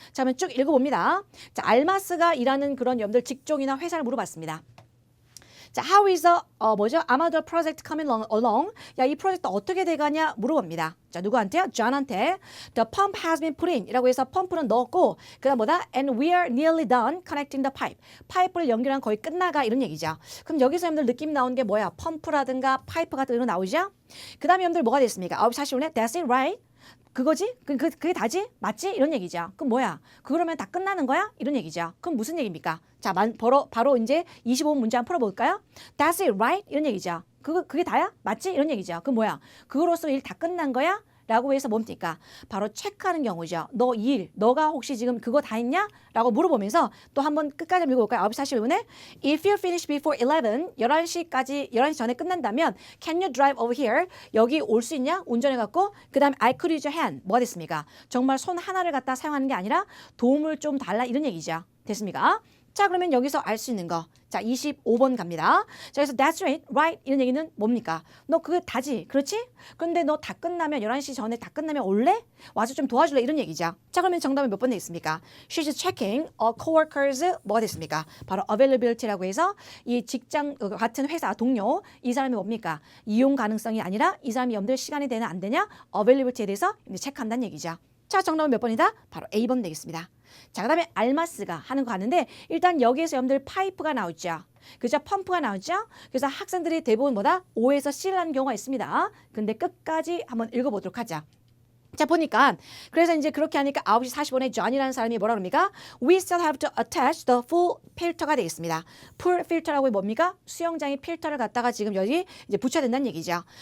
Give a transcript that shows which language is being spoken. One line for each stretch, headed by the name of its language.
Korean: 자, 그러면 쭉 읽어봅니다. 자, 알마스가 일하는 그런 여러분들 직종이나 회사를 물어봤습니다.
English: 자, how is
Korean: 뭐죠?
English: Amador project coming along?
Korean: 야, 이 프로젝트 어떻게 돼가냐 물어봅니다.
English: 자,
Korean: 누구한테요? John한테.
English: The pump has been put in.
Korean: 이라고 해서 펌프는 넣었고 그 다음 뭐다?
English: And we are nearly done connecting the pipe.
Korean: 파이프를 연결한 거의 끝나가 이런 얘기죠. 그럼 여기서 여러분들 느낌 나오는 게 뭐야? 펌프라든가 파이프 같은 거 나오죠? 그 다음에 여러분들 뭐가 됐습니까? 9시 45분에
English: That's it, right?
Korean: 그거지? 그게 다지? 맞지? 이런 얘기죠. 그럼 뭐야? 그러면 다 끝나는 거야? 이런 얘기죠. 그럼 무슨 얘기입니까? 자, 바로 이제 25분 문제 한번 풀어볼까요?
English: That's it, right?
Korean: 이런 얘기죠. 그게 다야? 맞지? 이런 얘기죠. 그럼 뭐야? 그거로써 일 다 끝난 거야? 라고 해서 뭡니까? 바로 체크하는 경우죠. 너 이 일, 너가 혹시 지금 그거 다 했냐? 라고 물어보면서 또 한번 끝까지 읽어볼까요? 9시 41분에
English: If you finish before
Korean: 11시 전에 끝난다면
English: Can you drive over here?
Korean: 여기 올 수 있냐? 운전해갖고 그 다음에
English: I could use your hand.
Korean: 뭐가 됐습니까? 정말 손 하나를 갖다 사용하는 게 아니라 도움을 좀 달라 이런 얘기죠. 됐습니까? 자, 그러면 여기서 알 수 있는 거. 자, 25번 갑니다. 자, 그래서
English: that's right,
Korean: 이런 얘기는 뭡니까? 너 그거 다지, 그렇지? 그런데 너 다 끝나면 11시 전에 다 끝나면 올래? 와서 좀 도와줄래? 이런 얘기죠. 자, 그러면 정답은 몇 번 되겠습니까?
English: She's checking coworkers
Korean: 뭐가 됐습니까? 바로 availability라고 해서 이 직장 같은 회사 동료 이 사람이 뭡니까? 이용 가능성이 아니라 이 사람이 여러분들 시간이 되나 안 되냐? availability에 대해서 이제 체크한다는 얘기죠. 자, 정답은 몇 번이다? 바로 A번 되겠습니다. 자, 그 다음에 알마스가 하는 거 가는데 일단 여기에서 여러분들 파이프가 나오죠. 그죠? 펌프가 나오죠. 그래서 학생들이 대부분 뭐다? O에서 C를 하는 경우가 있습니다. 근데 끝까지 한번 읽어보도록 하자. 자, 보니까 그래서 이제 그렇게 하니까 9시 45분에 John이라는 사람이 뭐라 그럽니까?
English: We still have to attach the full filter가 되겠습니다.
Korean: full filter라고 뭡니까? 수영장의 필터를 갖다가 지금 여기 이제 붙여야 된다는 얘기죠.